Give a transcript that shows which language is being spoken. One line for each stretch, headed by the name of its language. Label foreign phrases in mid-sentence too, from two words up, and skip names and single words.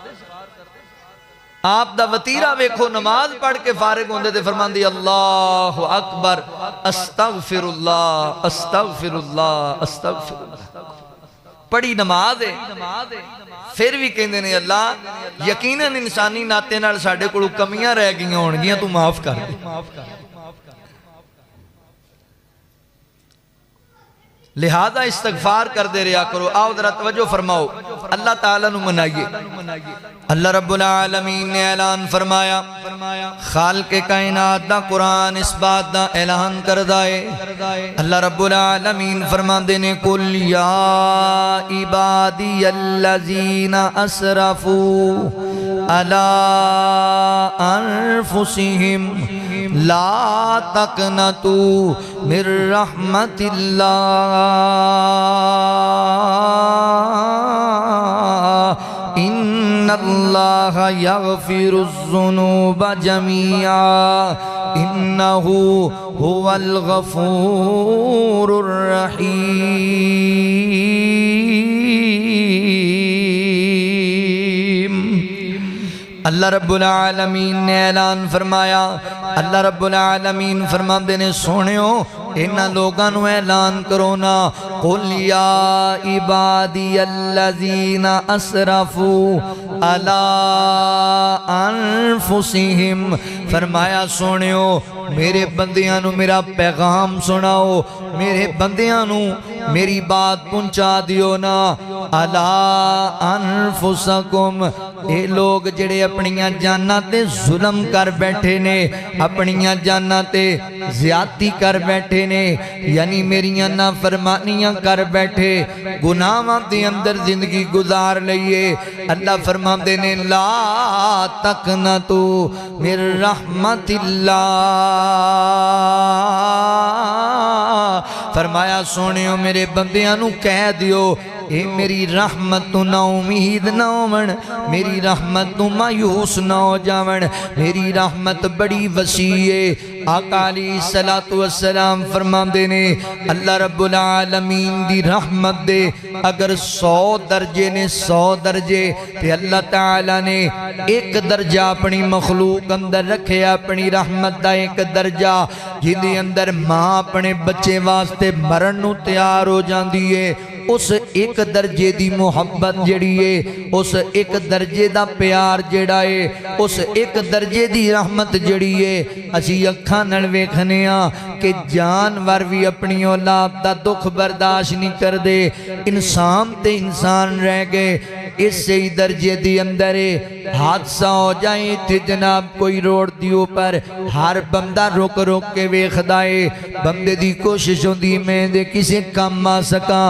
Punjabi: آپ دا وطیرہ ویکھو، نماز پڑھ کے فارغ ہوندے تھے، فرمان دی
Arabic: اللہ اکبر استغفر اللہ
Punjabi: استغفر اللہ استغفر اللہ، پڑھی نماز ہے، پھر بھی کہندے نے اللہ یقیناً انسانی ناتے نال ساڑھے کو کمیاں رہ گئیں ہونگیاں تو معاف کر دے۔ لہذا استغفار کر دے رہا کرو. آؤ ذرا توجہ فرماؤ, اللہ تعالیٰ نو منائیے. اللہ رب العالمین نے اعلان فرمایا, خالق کائنات دا قرآن اس بات دا اعلان کردہ ہے.
Arabic: اللہ رب العالمین
Punjabi: فرماندے نے
Arabic: قل یا عبادی الذین اسرفوا علی انفسہم لا تقنطوا من رحمت اللہ ان اللہ یغفر الذنوب جميعا انہ هو الغفور الرحیم.
Punjabi: اللہ رب العالمین نے اعلان فرمایا, اللہ رب العالمین فرماندے نے سونیو انہاں لوگاں نو اعلان کرو نا,
Arabic: قل یا عبادی الذین اسرفوا علی انفسہم,
Punjabi: فرمایا سونیو میرے بندیاں نو میرا پیغام سناؤ, میرے بندیاں نو میری بات پہنچا دیو نا.
Arabic: علی انفسکم,
Punjabi: اے لوگ جڑے اپنیاں جاناں تے ظلم کر بیٹھے نے, اپنیاں جاناں تے زیادتی کر بیٹھے نے, یعنی میریاں نافرمانیاں کر بیٹھے, گناہاں دے اندر زندگی گزار لئیے. اللہ فرماندے نے
Arabic: لا تقنطوا من رحمت اللہ,
Punjabi: فرمایا سونیو میرے بندیاں نو کہہ دیو اے میری رحمت تو نا امید نہ ہون, میری رحمت تو مایوس نہ ہو جاون, میری رحمت بڑی وسیع ہے. آقا علیہ السلام فرماندے نے اللہ رب العالمین دی رحمت دے اگر 100 درجے نے 100 درجے, تے اللہ تعالیٰ نے ایک درجہ اپنی مخلوق اندر رکھے, اپنی رحمت دا ایک درجہ جن اندر ماں اپنے بچے واسطے مرن نو تیار ہو جاندی ہے. اس ایک درجے دی محبت جڑی ہے, اس ایک درجے دا پیار جڑا ہے, اس ایک درجے دی رحمت جڑی ہے, اسی اکھاں نال ویکھنے ہاں کہ جانور بھی اپنی اولاد دا دکھ برداشت نہیں کر دے, انسان تے انسان رہ گئے. اس سے درجے دی اندر حادثہ ہو جائیں تھے جناب کوئی روڈ دیو پر, ہر بندہ روک روک کے ویکھدا ہے, بندے دی کوشش ہوندی میں دے کسے کام آ سکا.